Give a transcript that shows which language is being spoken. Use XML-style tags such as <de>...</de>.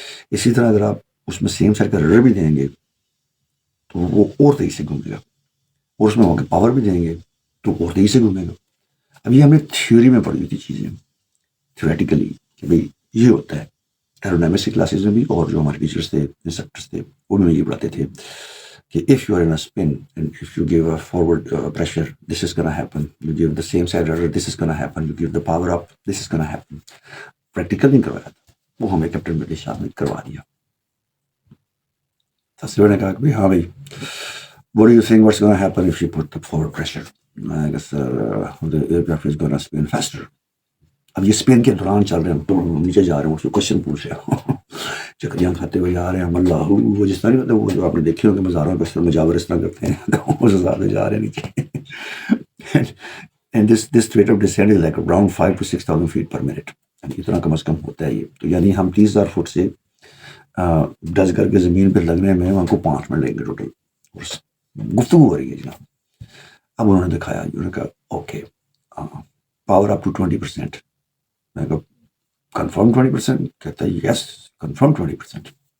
<ur>اسی طرح اگر آپ اس میں سیم سائڈ کا رڈر بھی دیں گے تو وہ اور تیزی سے گھومے گا, اور اس میں وہاں کے پاور بھی دیں گے تو اور تیزی سے گھومے گا. اب یہ ہم نے تھیوری میں پڑھی ہوئی تھی چیزیں, تھیوریٹیکلی, کہ بھائی یہ ہوتا ہے. ایروڈینامکس کی کلاسز میں بھی, اور جو ہمارے ٹیچرس تھے انسٹرکٹرس تھے وہ بھی یہ پڑھاتے تھے کہ</ur> <en>if you are in a spin and if you give a forward pressure, this is going to happen. You give the same side rudder, this is going to happen. You give the power up, this is going to happen.</en> <ur>Practical نہیں کروایا تھا, وہ ہمیں captain British صاحب نے کروا دیا. تصویر نے کہا کہ ہاں بھائی,</ur> <en>what do you think what's going to happen if you put the forward pressure? I guess the aircraft is going to spin faster.</en> <ur>اب یہ اسپین کے دوران چل رہے ہیں, تو نیچے جا رہے ہیں, اس کو کوشچن پوچھ رہے ہیں, چکریاں کھاتے ہوئے جا رہے ہیں, اللہ وہ جس طرح نہیں ہوتا, وہ جو آپ نے دیکھے ہوں کہ مزاروں پہ مجاور اس طرح کرتے ہیں, تو اس حساب سے جا رہے ہیں نیچے.</ur> <en>And this rate of descent is like around 5,000 to 6,000 feet per minute.</en> <ur>اتنا کم از کم ہوتا ہے یہ. تو یعنی ہم 30,000 فٹ سے ڈز کر کے زمین پہ لگنے میں ہم کو 5 منٹ لگیں گے ٹوٹل. گفتگو ہو رہی ہے جناب. اب انہوں نے دکھایا, انہوں نے کہا</ur> <en>Okay power up to 20%.</en> <ur>میں کہا کنفرم 20%؟ کہتا ہے</ur> <en>Yes confirm 20%.</en>